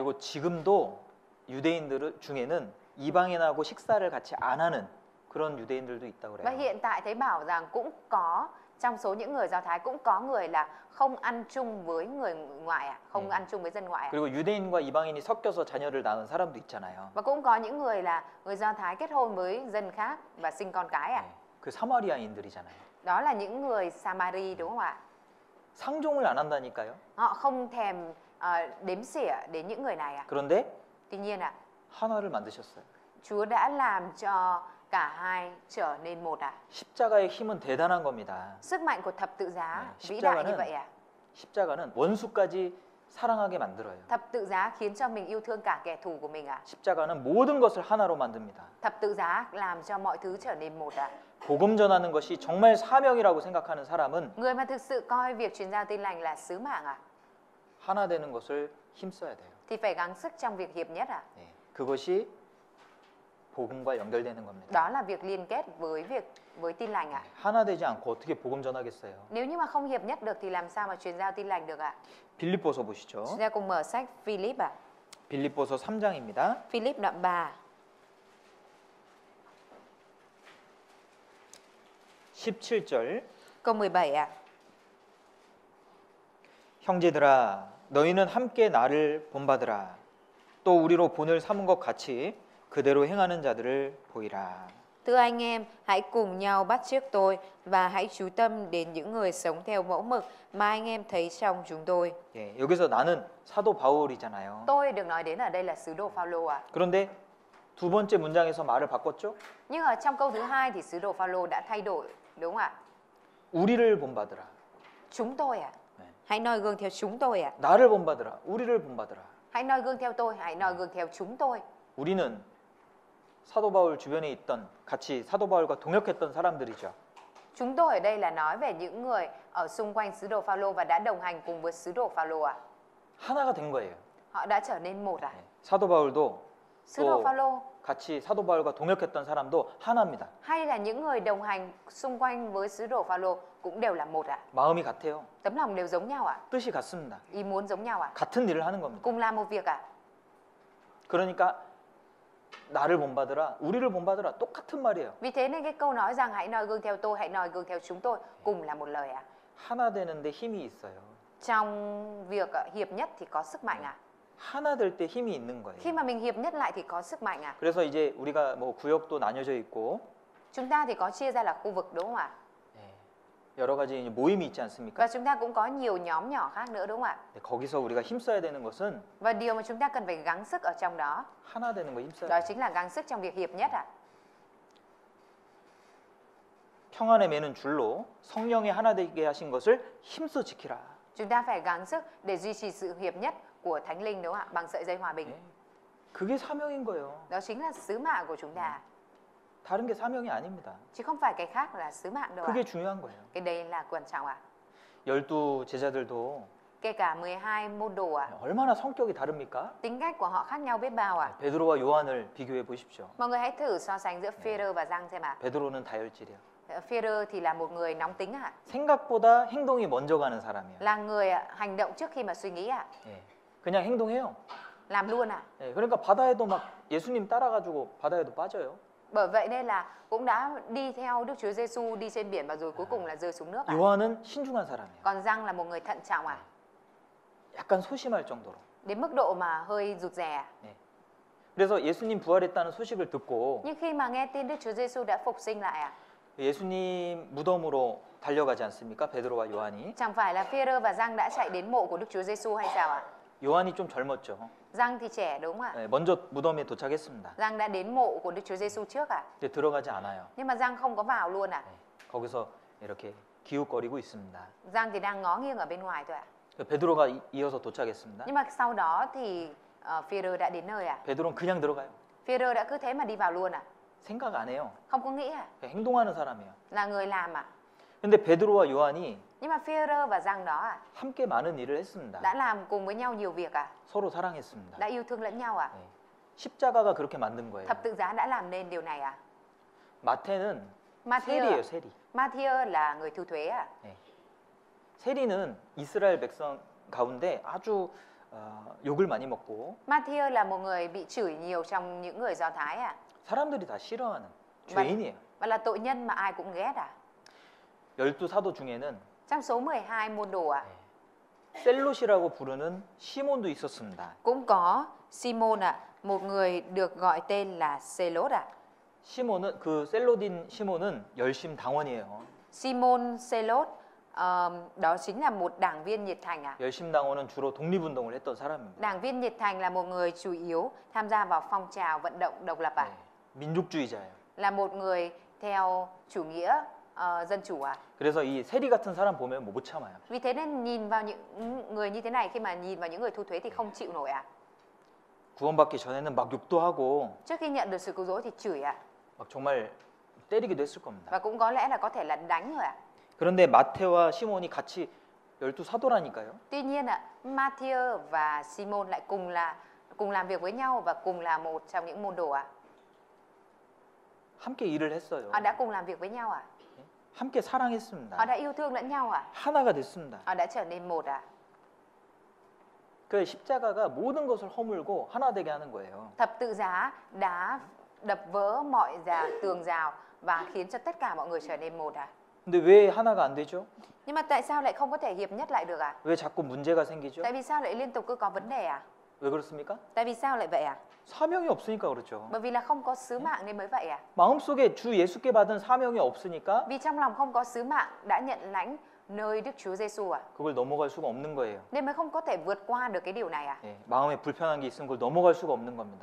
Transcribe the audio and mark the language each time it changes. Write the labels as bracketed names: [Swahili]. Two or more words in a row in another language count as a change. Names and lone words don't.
[Korean] 그리고 지금도 유대인들 중에는 이방인하고 식사를 같이 안 하는 그런 유대인들도 있다고 [Vietnamese] Và [Korean] 그래요. [Vietnamese] hiện tại thấy bảo rằng cũng có trong số những người Do Thái cũng có người là không ăn chung với người ngoại à, không ăn chung với dân ngoại à. [Korean] 그리고 유대인과 이방인이 섞여서 자녀를 낳은 사람도 있잖아요. [Vietnamese] Và cũng có những người là người Do Thái kết hôn với dân khác và sinh con cái à. [Korean] 그 사마리아인들이잖아요. [Vietnamese] Đó là những người Samari đúng không ạ? [Korean] 상종을 안 한다니까요. [Vietnamese] Họ không thèm đếm xỉa đến những người này à. [Korean] 그런데 [Vietnamese] Tuy nhiên ạ, [Korean] 하나를 만드셨어요. [Vietnamese] Chúa đã làm cho cả hai trở nên một à. [Korean] 십자가의 힘은 대단한 겁니다. [Vietnamese] Sức mạnh của thập tự giá [Korean] 네, [Vietnamese] vĩ đại như vậy à. [Korean] 십자가는 원수까지 사랑하게 만들어요. [Vietnamese] Thập tự giá khiến cho mình yêu thương cả kẻ thù của mình à. [Korean] 십자가는 모든 것을 하나로 만듭니다. [Vietnamese] Thập tự giá làm cho mọi thứ trở nên một à. [Korean] 복음 전하는 것이 정말 사명이라고 생각하는 사람은 [Vietnamese] Người mà thực sự coi việc truyền giao tin lành là sứ mạng à, [Korean] 하나 되는 것을 힘써야 돼요. [Vietnamese] thì phải gắng sức trong việc hiệp nhất à. [Korean] 네, 그것이 복음과 연결되는 겁니다. [Vietnamese] Đó là việc liên kết với tin lành à. [Korean] 하나 되지 않고 어떻게 복음 전하겠어요? [Vietnamese] Nếu như mà không hiệp nhất được thì làm sao mà truyền giao tin lành được ạ? [Korean] 빌립보서 보시죠. [Vietnamese] Chúng ta cùng mở sách Philip ạ. [Korean] 빌립보서 3장입니다. [Vietnamese] Philip đoạn 3. [Korean] 17절 [Vietnamese] Câu 17 ạ. [Korean] 형제들아 너희는 함께 나를 본받으라. 또 우리로 본을 삼은 것 같이 그대로 행하는 자들을 보이라. [Vietnamese] Thưa anh em, hãy cùng nhau bắt chước tôi và hãy chú tâm đến những người sống theo mẫu mực mà anh em thấy trong chúng tôi. [Korean] 예, 여기서 나는 사도 바울이잖아요. [Vietnamese] Tôi được nói đến ở đây là sứ đồ Phaolô ạ. [Korean] 그런데 두 번째 문장에서 말을 바꿨죠? [Vietnamese] Nhưng ở trong câu thứ hai thì sứ đồ Phaolô đã thay đổi, đúng không ạ? [Korean] 우리를 본받으라. [Vietnamese] Chúng tôi ạ. [Korean] 네. [Vietnamese] Hãy noi gương theo chúng tôi ạ. [Korean] 나를 본받으라. 우리를 본받으라. [Vietnamese] Hãy noi gương theo tôi, hãy noi gương theo chúng tôi. [Korean] 우리는 사도 바울 주변에 있던 같이 사도 바울과 동역했던 사람들이죠. [Vietnamese] Chúng tôi ở đây là nói về những người ở xung quanh sứ đồ Phaolô và đã đồng hành cùng với sứ đồ Phaolô ạ. [Korean] 하나가 된 거예요. [Vietnamese] Họ đã trở nên một ạ. [Korean] 네. 사도 바울도 [Vietnamese] Sứ đồ [Korean] 또 [Vietnamese] Phaolô [Korean] 같이 사도 바울과 동역했던 사람도 하나입니다. [Vietnamese] hay là những người đồng hành xung quanh với sứ đồ Phaolô cũng đều là một ạ. [Korean] 마음이 같아요. [Vietnamese] Tấm lòng đều giống nhau ạ. [Korean] 뜻이 같습니다. [Vietnamese] Ý muốn giống nhau ạ. [Korean] 같은 일을 하는 겁니다. [Vietnamese] Cùng làm một việc ạ. [Korean] 그러니까 나를 본받으라, 우리를 본받으라 똑같은 말이에요. [Vietnamese] Vì thế nên cái câu nói rằng hãy noi gương theo tôi, hãy noi gương theo chúng tôi cùng là một lời ạ. [Korean] 하나 되는데 힘이 있어요. [Vietnamese] Trong việc hiệp nhất thì có sức mạnh ạ. [Korean] 하나 될 때 힘이 있는 거예요. [Vietnamese] Khi mà mình hiệp nhất lại thì có sức mạnh ạ. [Korean] 그래서 이제 우리가 뭐 구역도 나뉘어져 있고 [Vietnamese] Chúng ta thì có chia ra là khu vực, đúng không ạ? [Korean] 예, 여러 가지 이제 모임이 있지 않습니까? [Vietnamese] Và chúng ta cũng có nhiều nhóm nhỏ khác nữa, đúng không ạ? [Korean] 네, 거기서 우리가 힘써야 되는 것은 [Vietnamese] Và điều mà chúng ta cần phải gắng sức ở trong đó, [Korean] 하나 되는 거 힘써야 [Vietnamese] đó [Korean] 돼요. [Vietnamese] chính là gắng sức trong việc hiệp nhất ạ. [Korean] 평안에 매는 줄로 성령의 하나 되게 하신 것을 힘써 지키라. [Vietnamese] Chúng ta phải gắng sức để duy trì sự hiệp nhất của Thánh Linh, đúng không ạ? Bằng sợi dây hòa bình. [Korean] 예, 그게 사명인 거예요. [Vietnamese] Đó chính là sứ mạng của chúng ta. [Korean] 다른 게 사명이 아닙니다. [Vietnamese] Chứ không phải cái khác là sứ mạng đâu ạ. [Korean] 그게 중요한 거예요. [Vietnamese] Cái đây là quan trọng ạ. [Korean] 12 제자들도 [Vietnamese] Kể cả 12 môn đồ ạ. [Korean] 얼마나 성격이 다릅니까? [Vietnamese] Tính cách của họ khác nhau biết bao ạ. [Korean] 베드로와 요한을 비교해 보십시오. [Vietnamese] Mọi người hãy thử so sánh giữa Phi-e-rơ và Giăng xem ạ. [Korean] 베드로는 다혈질이야. [Vietnamese] Phi-e-rơ thì là một người nóng tính ạ. [Korean] 생각보다 행동이 먼저 가는 사람이야. [Vietnamese] Là người hành động trước khi mà suy nghĩ ạ. [Korean] 예, 그냥 행동해요. [Vietnamese] Làm luôn ạ. [Korean] 예, 그러니까 바다에도 막 예수님 따라가지고 바다에도 빠져요. [Vietnamese] Bởi vậy nên là cũng đã đi theo Đức Chúa Giêsu đi trên biển và rồi cuối cùng là rơi xuống nước ạ. [Korean] 요한은 신중한 사람이에요. [Vietnamese] Còn Giăng là một người thận trọng ạ. [Korean] 약간 소심할 정도로. [Vietnamese] Đến mức độ mà hơi rụt rè ạ. [Korean] 예. 그래서 예수님 부활했다는 소식을 듣고 [Vietnamese] Nhưng khi mà nghe tin Đức Chúa Giêsu đã phục sinh lại ạ, [Korean] 예수님 무덤으로 달려가지 않습니까? 베드로와 요한이. [Vietnamese] chẳng phải là Phi-e-rơ và Giăng đã chạy đến mộ của Đức Chúa Giêsu hay sao ạ? [Korean] 요한이 좀 젊었죠. [Vietnamese] Giăng thì trẻ, đúng không ạ? [Korean] 예, 먼저 무덤에 도착했습니다. [Vietnamese] Giăng đã đến mộ của Đức Chúa Giêsu trước ạ. [Korean] 근데 들어가지 않아요. [Vietnamese] Nhưng mà Giăng không có vào luôn ạ. [Korean] 예, 거기서 이렇게 기웃거리고 있습니다. [Vietnamese] Giăng thì đang ngó nghiêng ở bên ngoài thôi ạ. [Korean] 베드로가 이어서 도착했습니다. [Vietnamese] Nhưng mà sau đó thì Phi-e-rơ đã đến nơi ạ. [Korean] 베드로는 그냥 들어가요. [Vietnamese] Phi-e-rơ đã cứ thế mà đi vào luôn ạ. [Korean] 생각 안 해요. [Vietnamese] Không có nghĩ ạ. [Korean] 그냥 행동하는 사람이에요. [Vietnamese] Là người làm ạ. [Korean] 근데 베드로와 요한이 [Vietnamese] Nhưng mà Phi-e-rơ và Giăng đó ạ, [Korean] 함께 많은 일을 했습니다. [Vietnamese] đã làm cùng với nhau nhiều việc ạ. [Korean] 서로 사랑했습니다. [Vietnamese] Đã yêu thương lẫn nhau ạ. [Korean] 예, 십자가가 그렇게 만든 거예요. [Vietnamese] Thập tự giá đã làm nên điều này ạ. [Korean] 마태는 [Vietnamese] Matthew [Korean] 세리예요, 세리. [Vietnamese] Matthew là người thu thuế ạ. [Korean] 예. 세리는 이스라엘 백성 가운데 아주 욕을 많이 먹고 [Vietnamese] Matthew là một người bị chửi nhiều trong những người Do Thái ạ. [Korean] 사람들이 다 싫어하는 죄인이에요. [Vietnamese] Và là tội nhân mà ai cũng ghét ạ. [Korean] 12 사도 중에는 [Vietnamese] Trong số 12 môn đồ ạ, [Korean] 셀롯이라고 부르는 시몬도 있었습니다. [Vietnamese] cũng có Simon ạ, một người được gọi tên là Selốt ạ. [Korean] 시몬은 그 셀롯인 시몬은 열심 당원이에요. [Vietnamese] Simon Selốt đó chính là một đảng viên nhiệt thành ạ. [Korean] 열심 당원은 주로 독립운동을 했던 사람입니다. [Vietnamese] Đảng viên nhiệt thành là một người chủ yếu tham gia vào phong trào vận động độc lập ạ. [Korean] 네, 민족주의자예요. [Vietnamese] Là một người theo chủ nghĩa dân chủ ạ. [Korean] 그래서 이 세리 같은 사람 보면 못 참아요. [Vietnamese] Vì thế nên nhìn vào những người như thế này, khi mà nhìn vào những người thu thuế thì không chịu nổi ạ. [Korean] 구원받기 전에는 막 욕도 하고 [Vietnamese] Trước khi nhận được sự cứu rỗi thì chửi ạ. [Korean] 막 정말 때리기도 했을 겁니다. [Vietnamese] Và cũng có lẽ là có thể là đánh rồi ạ. [Korean] 그런데 마테와 시몬이 같이 12 사도라니까요. [Vietnamese] Tuy nhiên ạ, Matthew và Simon lại cùng làm việc với nhau và cùng là một trong những môn đồ ạ. [Korean] 함께 일을 했어요. [Vietnamese] Họ đã cùng làm việc với nhau ạ. [Korean] 함께 사랑했습니다. [Vietnamese] Họ đã yêu thương lẫn nhau ạ. [Korean] 하나가 됐습니다. [Vietnamese] Họ đã trở nên một ạ. [Korean] 그 십자가가 모든 것을 허물고 하나 되게 하는 거예요. [Vietnamese] Thập tự giá đã đập vỡ mọi tường rào và khiến cho tất cả mọi người trở nên một ạ. [Korean] 근데 왜 하나가 안 되죠? [Vietnamese] Nhưng mà tại sao lại không có thể hiệp nhất lại được ạ? [Korean] 왜 자꾸 문제가 생기죠? [Vietnamese] Tại vì sao lại liên tục cứ có vấn đề ạ? [Korean] 왜 그렇습니까? [Vietnamese] Tại vì sao lại vậy ạ? [Korean] 사명이 없으니까 그렇죠. [Vietnamese] Bởi vì là không có sứ mạng nên mới vậy ạ. [Korean] 마음속에 주 예수께 받은 사명이 없으니까 [Vietnamese] Vì trong lòng không có sứ mạng đã nhận lãnh nơi Đức Chúa Giêsu ạ. [Korean] 그걸 넘어갈 수가 없는 거예요. [Vietnamese] Nên mới không có thể vượt qua được cái điều này ạ. [Korean] 예, 마음에 불편한 게 있으면 그걸 넘어갈 수가 없는 겁니다.